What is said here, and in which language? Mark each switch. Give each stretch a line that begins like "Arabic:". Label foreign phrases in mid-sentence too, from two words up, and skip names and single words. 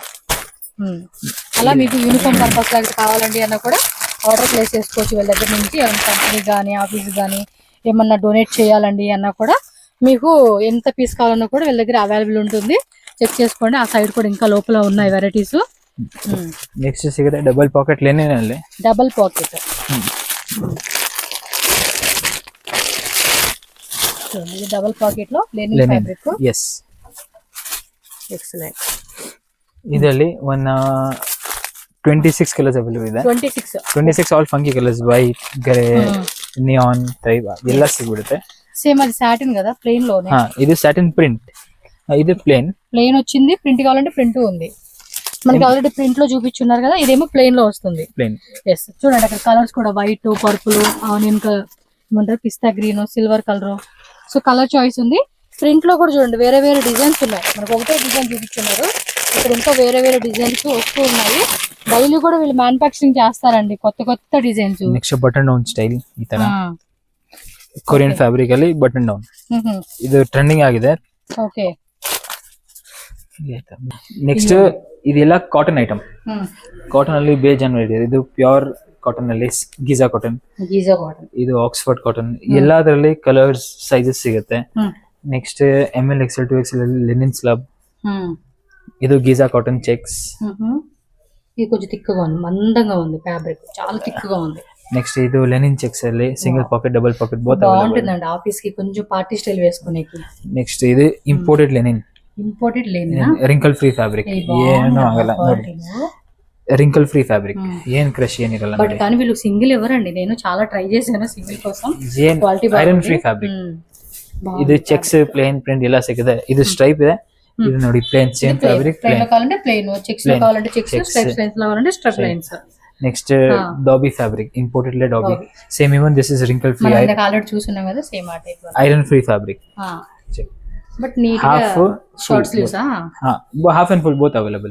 Telugu: అలా మీకు యూనిఫామ్ పర్పస్ లాగా కావాలండి అన్న కూడా ఆర్డర్ ప్లేస్ చేసుకోవచ్చు వీళ్ళ దగ్గర నుంచి. ఏమైనా కంపెనీ కానీ ఆఫీస్ కానీ ఏమన్నా డొనేట్ చేయాలండి అన్నా కూడా మీకు ఎంత పీస్ కావాలన్నా కూడా వీళ్ళ దగ్గర అవైలబుల్ ఉంటుంది. చెక్ చేసుకోండి. ఆ సైడ్ కూడా ఇంకా లోపల ఉన్నాయి వెరైటీస్.
Kannada: నెక్స్ట్ ಸಿಗುತ್ತೆ
English: double pocket linen
Kannada: ಅಲ್ಲಿ.
English: double pocket
Telugu: ఇది
English: double pocket
Telugu: లో
English: linen fabric.
Telugu: ఎస్, ఎక్సలెంట్.
Kannada: ಇದರಲ್ಲಿ
English: 26 colours available
Kannada: ಇದೆ. 26
English: all funky colours, white, grey, neon type
Kannada: ಎಲ್ಲ ಸಿಗುತ್ತೆ.
Telugu: సేమ్ అది సాటిన్ కదా, ప్లెయిన్ లోనే. ఇది సాటిన్ ప్రింట్, ఇది ప్లెయిన్ వచ్చింది. ప్రింట్ కావాలంటే ప్రింట్ ఉంది మనకి, ఆల్రెడీ ప్రింట్ లో చూపించున్నారు కదా, ఇదేమో ప్లెయిన్ లో వస్తుంది. ప్లెయిన్. ఎస్, చూడండి అక్కడ కలర్స్ కూడా వైట్, పర్పుల్,
English: onion colour,
Telugu: ఏమంటారు
English: pista green, silver colour.
Telugu: సో
English: colour choice
Telugu: ఉంది. ప్రింట్ లో కూడా చూడండి వేరే వేరే డిజైన్స్ ఉన్నాయి. మనకు ఒకటే డిజైన్ చూపించున్నారు, ఇక్కడ ఇంకా వేరే వేరే డిజైన్స్ వస్తూ ఉన్నాయి. డైలీ కూడా వీళ్ళు మ్యానుఫ్యాక్చరింగ్ చేస్తారండి కొత్త కొత్త డిజైన్స్.
English: next button down style,
Kannada: ಈ ತರ
English: Korean fabric
Kannada: ಅಲ್ಲಿ
English: button down,
Kannada: ಇದು ಟ್ರೆಂಡಿಂಗ್ ಆಗಿದೆ. ಓಕೆ. ನೆಕ್ಸ್ಟ್ ಇದೆಲ್ಲ
English: cotton item.
Kannada: ಕಾಟನ್ ಅಲ್ಲಿ ಬೇಜಾನ್ ಇದೆ. ಇದು
English: pure cotton
Kannada: ಅಲ್ಲಿ ಗೀಜಾ ಕಾಟನ್, ಇದು
English: Oxford cotton,
Kannada: ಎಲ್ಲದರಲ್ಲಿ
English: colours sizes
Kannada: ಸಿಗುತ್ತೆ.
English: next ML XL 2XL linen slub,
Kannada: ಇದು
English: Giza cotton checks.
Telugu: ఇది కొంచెం థిక్గా ఉంది, మందంగా ఉంది, ఫ్యాబ్రిక్ చాలా థిక్గా ఉంది. నెక్స్ట్ ఇది లెనిన్ చెక్స్ ಅಲ್ಲಿ
English: single pocket, double pocket both
Telugu: బాగుంటుందండి ఆఫీస్ కి కొంచెం
English: party style
Telugu: వేసుకునేకి. నెక్స్ట్ ఇది
English: imported linen, wrinkle free fabric,
Kannada: ಏನು ಆಗಲ್ಲ ನೋಡಿ,
English: wrinkle free fabric,
Kannada: ಏನ್ ಕ್ರಶ್ ಏನಿರಲ್ಲ.
Telugu: బట్ కానీ వీళ్ళు సింగిల్ ఎవరండి, నేను చాలా ట్రై చేశాను సింగిల్ కోసం.
English: iron free fabric.
Kannada: ಇದು ಚೆಕ್ಸ್,
English: plain print
Kannada: ಎಲ್ಲ ಸಿಗುತ್ತೆ. ಇದು ಸ್ಟ್ರೈಪ್ ಇದೆ, ಇದು ನೋಡಿ
English: plain same fabric.
Telugu: ప్లెయిన్ కావాలంటే ప్లెయిన్, చెక్స్ లో కావాలంటే చెక్స్,
English: stripes lines
Telugu: లో కావాలంటే
English: stripe lines. next dobby fabric, imported le dobby, same even this is wrinkle free.
Telugu: మనం ఆల్రెడీ చూస్తున్నాం కదా సేమ్ ఆ టైప్.
English: iron free fabric,
Telugu: బట్ నీట్ గా
English: short sleeves half and full both available.